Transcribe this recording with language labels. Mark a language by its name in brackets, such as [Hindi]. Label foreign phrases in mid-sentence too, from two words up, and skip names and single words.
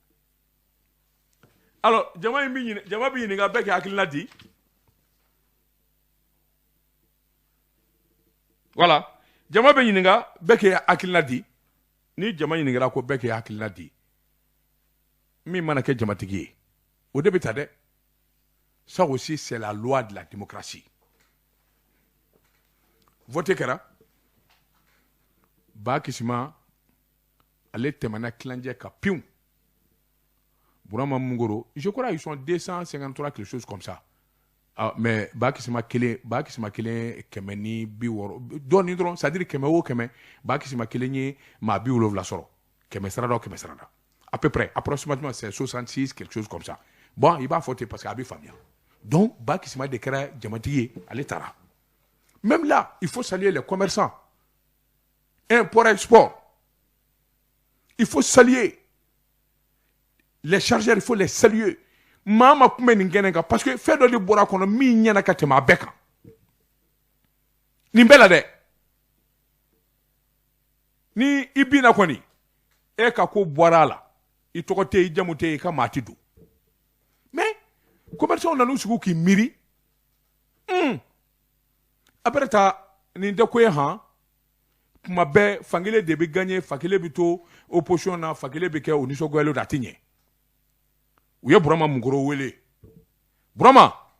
[Bambara] alors jama bɛ ɲininka bɛɛ k'i hakilina di voilà jama bɛ ɲininka bɛɛ k'i hakilina di ni jama ɲininkara ko bɛɛ k'i hakilina di min mana kɛ jamatigi ye o de bɛ ta dɛ [French] ça aussi c'est la loi de la démocratie vote [Bambara] kɛra ba kisima ale tɛmɛna kilancɛ ka piw Burama Mungoro [French] je crois ils sont 253 quelque chose comme ça [Bambara] mais ba kisima kelen kɛmɛ ni 60 dɔɔni dɔrɔn [French] c'est à [Bambara] dire kɛmɛ o kɛmɛ ba kisima kelen ye maa 70 sɔrɔ kɛmɛ sarada o kɛmɛ sarada [French] à peu près approximativement c'est 66 quelque chose comme ça bon [Bambara] il b'a fɔ ten [French] parce que [Bambara] a bɛ faamuya donc ba kisima de kɛra jamatigi ye ale taara [French] même là il faut saluer les commerçants import export il faut saluer les chargeurs il faut les saluer [Bambara] maa ma kun bɛ nin kɛnɛ kan [French] parce que [Bambara] fɛn dɔ de bɔra a kɔnɔ min ɲɛna ka tɛmɛ a bɛɛ kan nin bɛɛ la dɛ ni i binna kɔni e ka ko bɔra a la i tɔgɔ tɛ yen i jamu tɛ yen i ka maa ti don [French] mais commerçants [Bambara] nan'u sigi k'i miiri a bɛrɛ ta nin tɛ ko ye han kuma bɛɛ fankelen de bɛ gagner fankelen bɛ to opposition na fankelen bɛ kɛ o nisɔngoyalen don a tɛ ɲɛ u ye Burama Mungoro wele Burama